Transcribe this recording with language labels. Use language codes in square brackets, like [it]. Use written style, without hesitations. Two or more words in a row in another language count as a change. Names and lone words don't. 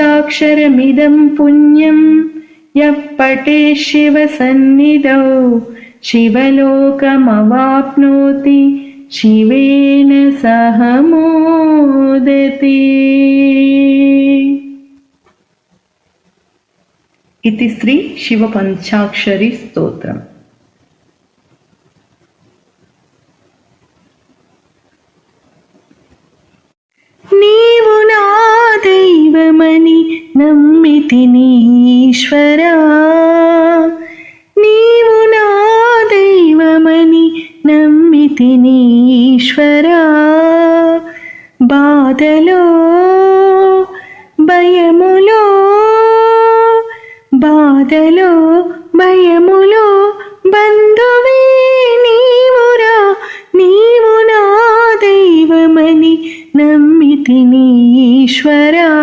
[sa] पञ्चाक्षरमिदं पुण्यं यः पठेत् शिवसन्निधौ शिवलोकमवाप्नोति शिवेन सह मोदते। इति श्री शिवपञ्चाक्षरी स्तोत्रम्। [te] నీవు నా దైవమని నమ్మితిని ఈశ్వరా, నీవు నా దైవమని నమ్మితిని ఈశ్వరా, బాధలో భయములో బాధలో భయములో బంధువే నీవురా, నీవు నా దైవమని నమ్మితిని ఈశ్వరా,